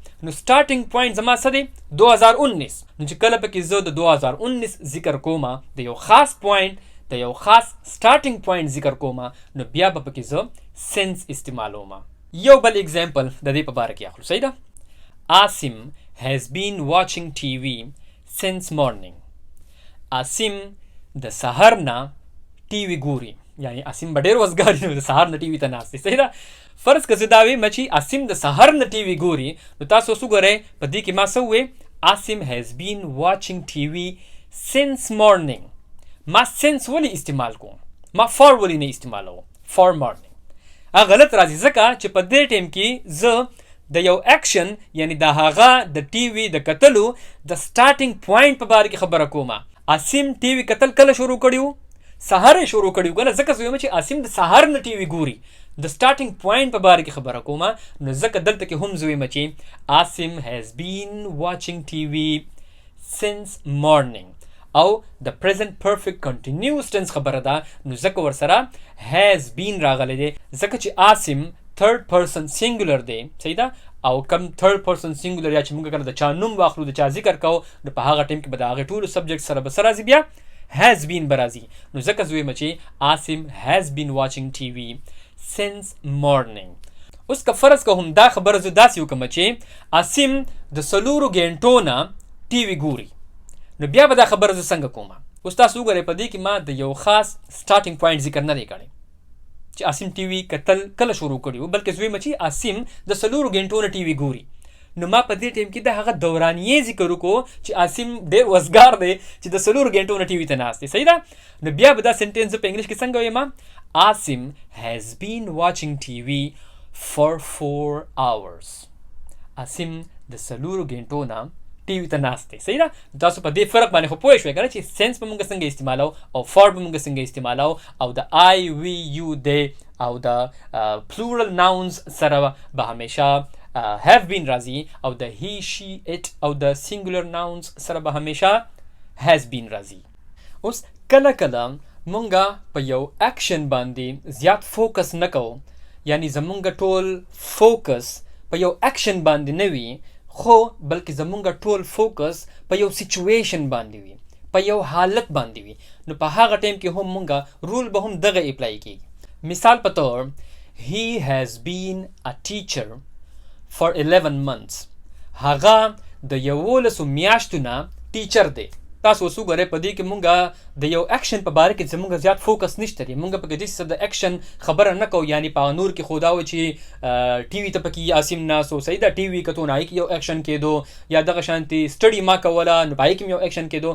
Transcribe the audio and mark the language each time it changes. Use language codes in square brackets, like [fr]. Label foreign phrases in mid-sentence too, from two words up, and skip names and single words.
[ps] نو [en] starting point [ps] زما څه دی؟ 2019. نو چې کله پکې زه د 2019 ذکر کوم، د یو خاص پوینټ، د یو خاص [en] starting point [ps] ذکر کوم، نو بیا به پکې زه سنس استعمالوم. یو بل اگزامپل د دې په باره کې اخلو. صحیح ده. [en] Asim has been watching TV since morning. [ps] Asim د سحر نه ټي وي ګوري، یعنی اسیم به ډېر وزګار نو د سهار نه ټي وي ته ناست دی. صحیح ده. فرض که زه دا ویم چې اسیم د سهار نه ټي وي ګوري، نو تاسو اوس وګورئ په دې کې ما څه وویل [en] Asim has been watching TV since morning. [ps] ما since ولی استعمال کوم؟ ما فار ولی نه استعمالوم؟ [en] for morning. [ps] هغه غلط راځي ځکه چې په دې ټایم کې زه د یو اکشن یعنی د هغه د ټي وي د کتلو د [en] starting point [ps] په باره کې خبره کوم. اسیم ټي وي کتل کله شروع کړیو؟ سهار یې شروع کړیو کنه. ځکه زه وایم چې اسیم د سهار نه ټي وي ګوري، د [en] starting point [ps] په باره کې خبره کوم. نو ځکه دلته کې هم زه وایم چې [en] Asim has been watching TV since morning. [ps] او د [en] present perfect continuous tense [ps] خبره ده، نو ځکه ورسره [en] has been [ps] راغلی دی ځکه چې Asim [en] third person singular [ps] دی. صحیح ده. او کم [en] third person singular [ps] یا چې موږ کله د چا نوم واخلو، د چا ذکر کوو، نو په هغه ټایم کې به د هغې ټولو سبجیکټ سره به څه راځي؟ بیا [en] has been [ps] به راځي. نو ځکه زه وایم چې [en] Asim has been watching TV since morning. [ps] اوس که فرض که هم دا خبره زه داسې وکړم چې Asim د 4 ګنټو نه ټي وي ګوري، نو بیا به دا خبره زه څنګه کوم؟ اوس تاسو وګورئ په دې کې ما د یو خاص [en] starting point [ps] ذکر نه دی کړی چې Asim ټي وي کتل کله شروع کړي، بلکې زه وایم چې Asim د 4 ګنټو نه ټي وي ګوري. نو ما په دې ټایم کې د هغه دورانیې ذکر وکړو چې Asim ډېر وزګار دی چې د 4 ګنټو نه ټي وي ته ناست دی. صحیح ده. نو بیا به دا سنټنس په انګلیش کې څنګه وایم؟ [en] Asim has been watching TV for 4 hours. [ps] Asim د 4 ګنټو نه ټي وي ته ناست دی. صحیح ده. تاسو په دې فرق باندې خو پوه شوئ کنه چې سنس به مونږ څنګه استعمالو او فار به مونږ څنګه استعمالو، او د [en] I we you they [ps] او د [en] plural nouns [ps] سره به همیشه [en] have been [ps] راځي، او د [en] he she it [ps] او د [en] singular nouns [ps] سره به همیشه [en] has been [ps] راځي. اوس کله کله مونږه په یو اکشن باندې زیات فوکس نه کوو، یعنی زمونږ ټول فوکس په یو اکشن باندې نه وي، خو بلکې زمونږ ټول فوکس په یو سچویشن باندې وي، په یو حالت باندې وي نو په هغه ټایم کې هم مونږه رول به هم دغه اپلای کیږي. مثال په تور [en] he has been a teacher for 11 months. [ps] هغه د 11 میاشتو نه ټیچر دی. تاسو اوس وګورئ په دې کې مونږه د یو اکشن په باره کې زمونږ زیات فوکس نشته دی. مونږ په دې د اکشن خبره نه کوو، یعنی په نور کې خدا و چې ټي وي ته پکې عاصم ناسو صحیح ده، ټي وي کتو نه کې یو اکشن کېدو یا دغه شانتي سټډي ما کوله نو پای کې یو اکشن کېدو.